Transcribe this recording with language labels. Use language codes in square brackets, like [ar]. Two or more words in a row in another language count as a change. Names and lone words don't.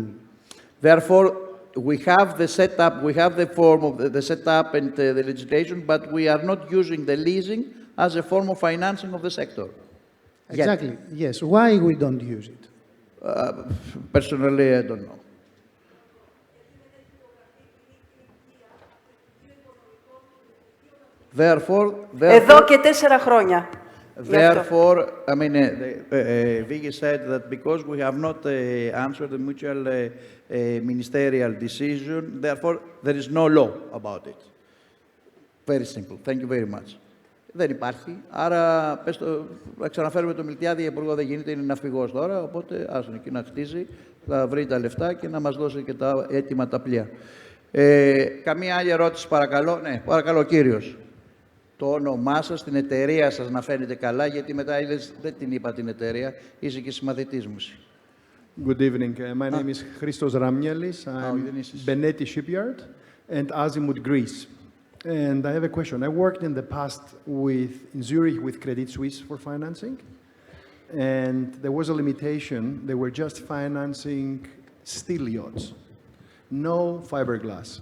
[en] Therefore, we have the setup, we have the form of the setup and the legislation, but we are not using the leasing as a form of financing of the sector. Exactly, yes. Why we don't use it? Personally, I don't know. Therefore, [el] Εδώ και 4 χρόνια. [en] Therefore, I mean, Vicky said that because we have not answered the mutual ministerial decision, therefore there is no law about it. Very simple. Thank you very much. [el] Δεν υπάρχει. Άρα, να ξαναφέρουμε το Μιλτιάδη, υπουργό δεν γίνεται, είναι ναυπηγός τώρα, οπότε άσον εκεί να χτίζει, θα βρει τα λεφτά και να μας δώσει και τα έτοιμα τα πλοία. Καμία άλλη ερώτηση, παρακαλώ? Ναι, παρακαλώ, κύριος. Το όνομά σας, την εταιρεία σας να φαίνεται καλά, γιατί μετά δεν την είπα την εταιρεία, είσαι και συμμαθητής μου. [en] Good evening. My name is Christos Ramnielis. I'm Beneti Shipyard and Azimut, Greece. And I have a question. I worked in the past in Zurich with Credit Suisse for financing. and there was a limitation. They were just financing steel yachts, no fiberglass.